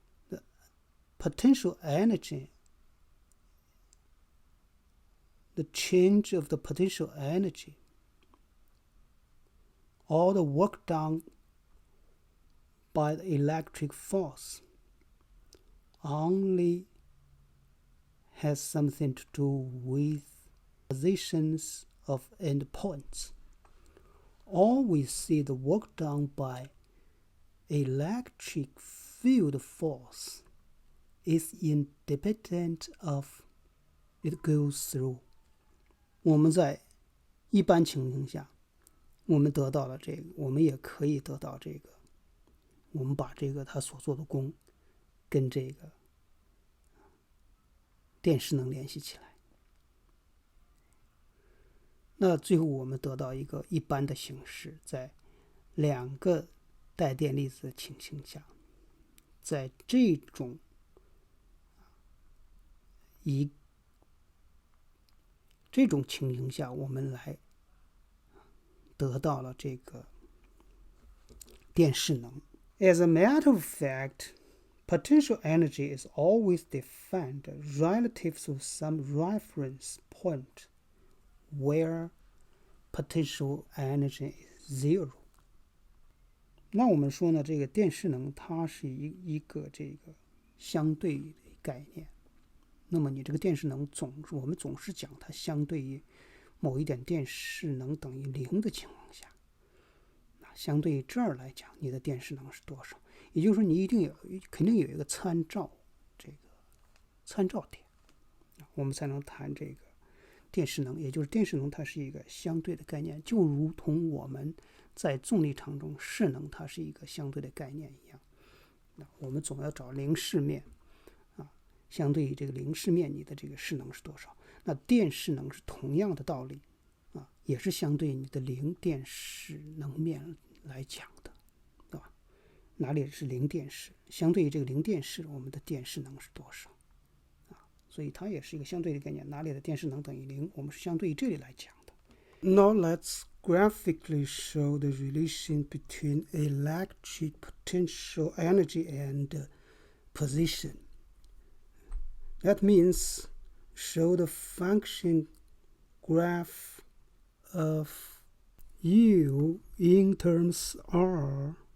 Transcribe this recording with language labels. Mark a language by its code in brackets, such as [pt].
[en] The potential energy, the change of the potential energy, all the work done by the electric force only has something to do with positions of endpoints. All we see the work done by electric field force is independent of it goes through. [zh] 我们在一般情形下，我们得到了这个，我们也可以得到这个。我们把这个他所做的功跟这个电势能联系起来。那最后我们得到一个一般的形式，在两个带电粒子的情形下，在这种情形下，我们来得到了这个电势能。 [en] As a matter of fact, potential energy is always defined relative to some reference point where potential energy is zero. [zh] 那我们说呢，这个电势能它是一个这个相对的概念。那么你这个电势能我们总是讲它相对于某一点电势能等于0的情况下，相对于这儿来讲，你的电势能是多少？也就是说，你肯定有一个参照点，我们才能谈这个电势能。也就是电势能它是一个相对的概念，就如同我们在重力场中势能它是一个相对的概念一样。我们总要找零势面相对于这个零势面，你的这个势能是多少？那电势能是同样的道理也是相对于你的零电势能面来讲的，对吧？哪里是零电势？相对于这个零电势，我们的电势能是多少所以它也是一个相对的概念。哪里的电势能等于0？我们是相对于这里来讲的。 [en] Now let's graphically show the relation between electric potential energy and position. That means show the function graph of U in terms R.